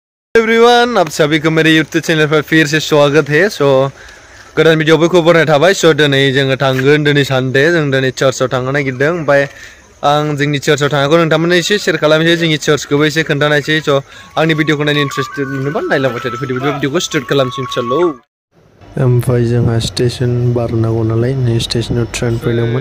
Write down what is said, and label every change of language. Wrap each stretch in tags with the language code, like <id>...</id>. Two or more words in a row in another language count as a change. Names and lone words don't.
<hi>एवरीवन, आप सभी को मेरे यूट्यूब चैनल पर फिर से स्वागत है।</hi> <brx>गोदान भिडियो खबर थाबाय। दिनै जोङो थांगोन, दिनै सानडे जों दिनै चार्चआव थांनो नागिरदों। ओमफ्राय आं जोंनि चार्चआव थांनायखौ नोंथांमोननो एसे शेयार खालामनोसै, जोंनि चार्चखौबो एसे खोन्थानायसै। आंनि भिडियोखौ नायनो इन्टारेस्टेड मोनोबा नायलांबाय थादो। भिडियोखौ स्टार्ट खालामसै चलो। ओमफ्राय जोंहा स्टेशन बारनांगौ नालाय, नै स्टेशनाव ट्रेन फैदोंमोन।</brx>